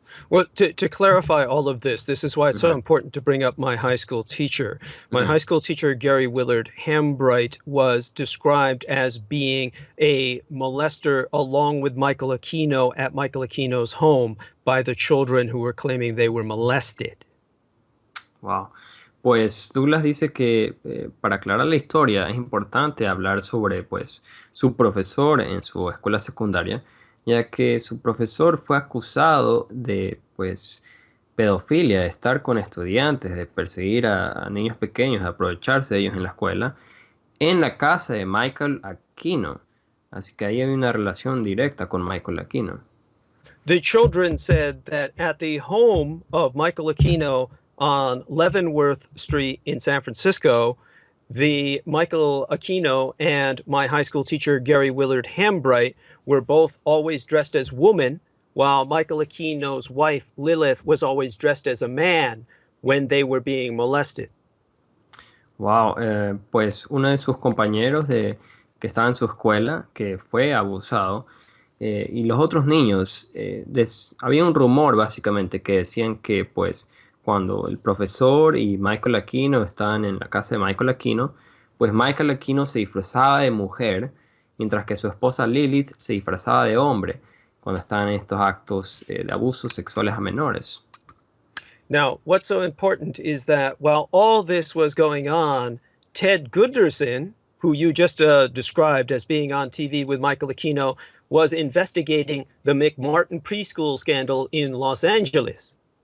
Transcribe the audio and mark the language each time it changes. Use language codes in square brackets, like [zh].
[en] Well, to clarify all of this is why it's so important to bring up my high school teacher. My high school teacher, Gary Willard Hambright, was described as being a molester along with Michael Aquino at Michael Aquino's home by the children who were claiming they were molested. Wow. [es] Pues Douglas dice que para aclarar la historia es importante hablar sobre pues, su profesor en su escuela secundaria, ya que su profesor fue acusado de pues, pedofilia, de estar con estudiantes, de perseguir a niños pequeños, de aprovecharse de ellos en la escuela, en la casa de Michael Aquino. Así que ahí hay una relación directa con Michael Aquino. [en] The children said that at the home of Michael Aquino on Leavenworth Street in San Francisco, the Michael Aquino and my high school teacher, Gary Willard Hambright, were both always dressed as women, while Michael Aquino's wife, Lilith, was always dressed as a man when they were being molested. [es] Wow, pues uno de sus compañeros que estaba en su escuela, que fue abusado, y los otros niños, había un rumor básicamente que decían que pues cuando el profesor y Michael Aquino estaban en la casa de Michael Aquino, pues Michael Aquino se disfrazaba de mujer, mientras que su esposa Lilith se disfrazaba de hombre cuando estaban en estos actos de abusos sexuales a menores. [en] Now, what's so important is that while all this was going on, Ted Gunderson, who you just described as being on TV with Michael Aquino, was investigating the McMartin preschool scandal in Los Angeles.